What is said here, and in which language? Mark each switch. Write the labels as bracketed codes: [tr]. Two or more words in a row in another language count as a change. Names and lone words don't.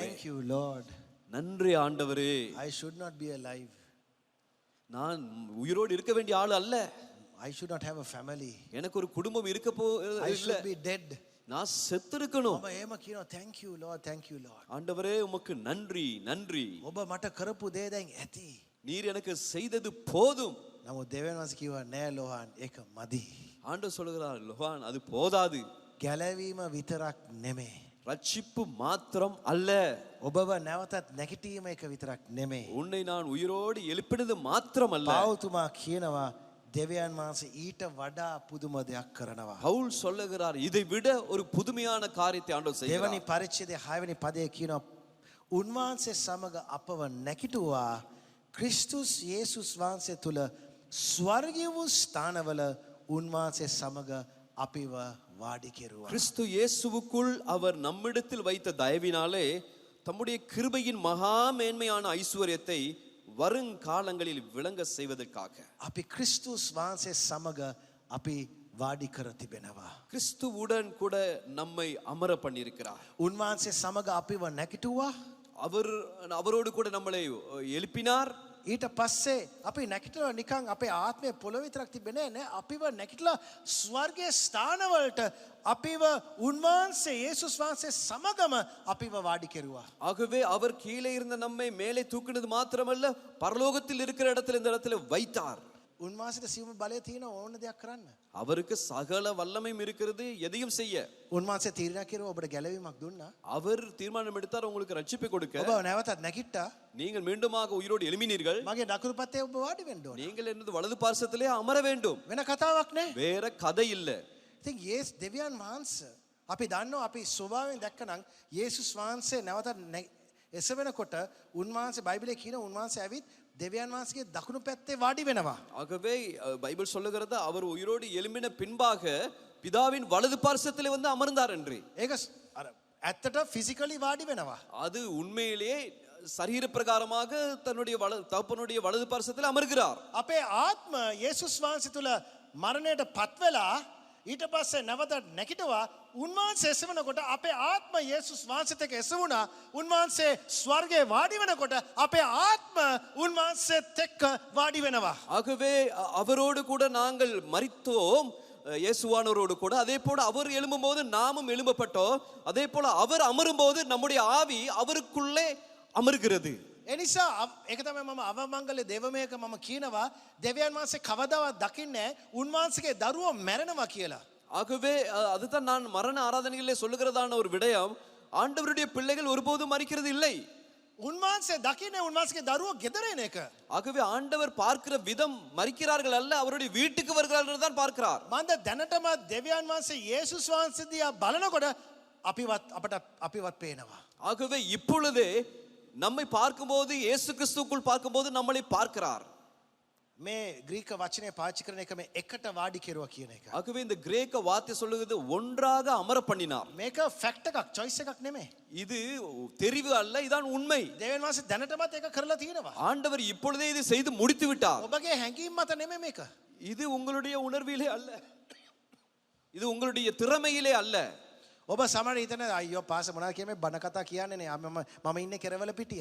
[en] Thank you Lord. [ta] நன்றி ஆண்டவரே. [en] I should not be alive. [ta] நான் உயிரோடு இருக்க வேண்டிய ஆள் அல்ல. [en] I should not have a family. [ta] எனக்கு ஒரு குடும்பம் இருக்க [en] I [ta] இல்ல. [en] should be dead. [ta] நான் செத்திருக்கணும். [si] මම එහෙම කියනවා [en] thank you Lord, thank you Lord. [ta] ஆண்டவரே உமக்கு நன்றி நன்றி. [si] ඔබ මට කරපු දේ දැන් ඇති. [ta] நீர் எனக்கு செய்தது போதும். [si] නමුත් දෙවියන් වහන්සේ කිව්වා නෑ ලෝහන් ඒක මදි. [ta] ஆண்டவர் சொல்லுகிறார், லோகான் அது போதாது. [si] ගැලවීම විතරක් නෙමෙයි. [ta] ரட்சிப்பு மாத்திரம் அல்ல, [si] ඔබව නැවතත් නැගිටීම එක විතරක් නෙමෙයි. [ta] உன்னை நான் உயிரோடு எழுப்பினது மாத்திரம் அல்ல. [si] පෞතුමා කියනවා දෙවියන් වහන්සේ ඊට වඩා පුදුම දෙයක් කරනවා. [ta] பவுல் சொல்லுகிறார், இதை விட ஒரு புதுமையான காரியத்தை ஆண்டவர் செய்கிறார். [si] දෙවනි පරිච්ඡේදයේ 6 වෙනි පදයේ කියනවා උන්වහන්සේ සමග අපව නැකිටුවා ක්‍රිස්තුස් යේසුස් වහන්සේ තුල ස්වර්ගීය වූ ස්ථානවල උන්වහන්සේ සමග අපිව වාඩි කෙරුවා. [ta] கிறிஸ்து இயேசுவுக்குள் அவர் நம்மிடத்தில் வைத்த தயவினாலே தம்முடைய கிருபையின் மகா மேன்மையான ஐஸ்வர்யத்தை வருங்காலங்களில் விளங்க செய்வதற்காக [si] අපි ක්‍රිස්තුස් වහන්සේ සමග අපි වාඩි කර තිබෙනවා. [ta] கிறிஸ்துவுடன் கூட நம்மை அமர பண்ணியிருக்கிறார். [si] උන්වහන්සේ සමග අපිව නැකිටුවා. [ta] அவரோடு கூட நம்மளை எழுப்பினார். [si] ඊට පස්සේ අපි නැකිටලා නිකන් අපේ ආත්මය පොළොව විතරක් තිබෙන්නේ නෑ. අපිව නැකිටලා ස්වර්ගයේ ස්ථානවලට අපිව උන්වහන්සේ යේසුස් වහන්සේ සමගම අපිව වාඩි කෙරුවා. [ta] ஆகவே அவர் கீழே இருந்த நம்மை மேலே தூக்கினது மாத்திரமல்ல, பரலோகத்தில் இருக்கிற இடத்துல இந்த இடத்துல வைத்தார். [si] උන්වහන්සේට සියුම් බලය තියෙන ඕන දෙයක් කරන්න. [ta] அவருக்கு சகல வல்லமையும் இருக்கிறது, எதையும் செய்ய. [si] උන්වහන්සේ තීරණය කෙරුවා ඔබට ගැලවීමක් දුන්නා. [ta] அவர் தீர்மானம் எடுத்தார் உங்களுக்கு ரட்சிப்பை கொடுக்க. [si] ඔබ නැවතත් නැකිට්ටා. [ta] நீங்கள் மீண்டுமாக உயிரோடு எழும்பினீர்கள். [si] මගේ දකුණු පැත්තේ ඔබ වාඩි වෙන්න ඕන. [ta] நீங்கள் என்னது வலது பார்சத்திலே அமர வேண்டும். [si] වෙන කතාවක් නෑ. [ta] வேற கதை இல்ல. [si] ඉතින් යේස් දෙවියන් වහන්සේ අපි දන්නවා අපි ස්වභාවයෙන් දැක්කනම් යේසුස් වහන්සේ නැවතත් එසවෙනකොට උන්වහන්සේ බයිබලයේ කියන උන්වහන්සේ ඇවිත් දෙවියන් වහන්සේගේ දකුණු පැත්තේ වාඩි වෙනවා. [ta] ஆகவே பைபிள் சொல்லுகிறது அவர் உயிரோடு எழும்பின பின்பாக பிதாவின் வலது பார்சத்திலே வந்து அமர்ந்தார் என்று. [si] ඒක අර ඇත්තට ෆිසිකලි වාඩි වෙනවා. [ta] அது உண்மையிலேயே சரீர பிரகாரமாக தன்னுடைய தகப்பனுடைய வலது பார்சத்தில் அமர்கிறார். [si] අපේ ආත්ම යේසුස් වහන්සේ තුල මරණයට පත් වෙලා ඊට පස්සේ නැවත නැගිටවා උන්වහන්සේ එසවනකොට අපේ ආත්ම යේසුස් වහන්සේත් එක්ක එසවුණා. උන්වහන්සේ ස්වර්ගයේ වාඩි වෙනකොට අපේ ආත්ම උන්වහන්සේත් එක්ක වාඩි වෙනවා. [ta] ஆகவே அவரோடு கூட நாங்கள் மரித்தோம், இயேசுவானவரோடு கூட. அதே போல அவர் எழும்பும்போது நாமும் எழும்பப்பட்டோம். அதே போல அவர் அமரும்போது நம்முடைய ஆவி அவருக்குள்ளே அமர்கிறது. [si] එනිසා ඒක තමයි මම අවමංගල දෙවමයක මම කියනවා දෙවියන් වහන්සේ කවදාවත් දකින්නේ උන්වහන්සේගේ දරුවෝ මැරෙනවා කියලා. [ta] ஆகவே அதுதான் நான் மரண ஆராதனைகளிலே சொல்லுகிறதான ஒரு விடயம். ஆண்டவருடைய பிள்ளைகள் ஒருபோதும் மரிக்கிறது இல்லை. [si] උන්වහන්සේ දකින්නේ උන්වහන්සේගේ දරුවෝ ගෙදර එන එක. [ta] ஆகவே ஆண்டவர் பார்க்கிற விதம் மரிக்கிறார்கள் அல்ல, அவருடைய வீட்டுக்கு வருகிறார்கள் தான் பார்க்கிறார். [si] මන්ද දැනටම දෙවියන් වහන්සේ යේසුස් වහන්සේ දිහා බලනකොට අපිවත් පේනවා. [ta] ஆகவே இப்பொழுதே நம்மை பார்க்கும்போது, இயேசு கிறிஸ்துவுக்குள் பார்க்கும்போது நம்மளை பார்க்கிறார். [si] මේ ග්‍රීක වචනේ පාවිච්චි කරන එක මේ එකට වාඩි කෙරුවා කියන එක. [ta] ஆகவே இந்த கிரேக்க வார்த்தை சொல்லுகிறது ஒன்றாக அமர பண்ணினார். [si] මේක ෆැක්ට් එකක්, choice එකක් නෙමෙයි. [ta] இது தெரிவு அல்ல, இதான் உண்மை. [si] දෙවියන් වහන්සේ දැනටමත් ඒක කරලා තියෙනවා. [ta] ஆண்டவர் இப்பொழுதே இதை செய்து முடித்து விட்டார். [si] ඔබගේ හැඟීම් මත නෙමෙයි මේක. [ta] இது உங்களுடைய உணர்விலே அல்ல, இது உங்களுடைய திறமையிலே அல்ல. [si] ඔබ සමහර හිතන අයියෝ පාස මොනවා කියන්නේ බණ කතා කියන්නේ නේ මම ඉන්නේ කෙරවල පිටිය.